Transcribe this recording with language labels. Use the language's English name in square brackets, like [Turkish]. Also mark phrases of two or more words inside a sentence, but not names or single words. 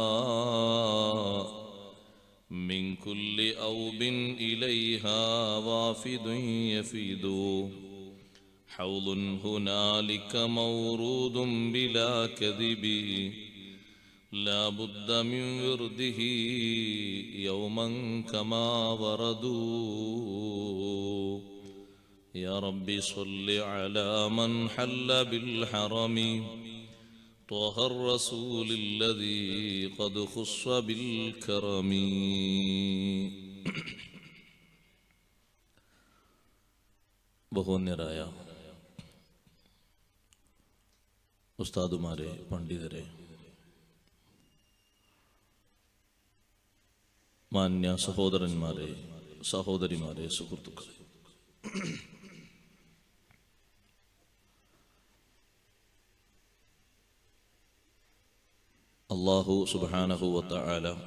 [Arabic] من كل أوب إليها وافد يفيد حوض هنالك مورود بلا كذب لا بد من ورده يوما كما وردوا يا رب صل على من حل بالحرم طه الرسول الذي قد خص بالكرم ബഹുമാന്യരായ [Malayalam] ഉസ്താദുമാരെ, പണ്ഡിതരെ, മാന്യ സഹോദരന്മാരെ, സഹോദരിമാരെ, സുഹൃത്തുക്കളെ, [Arabic] الله سبحانه وتعالى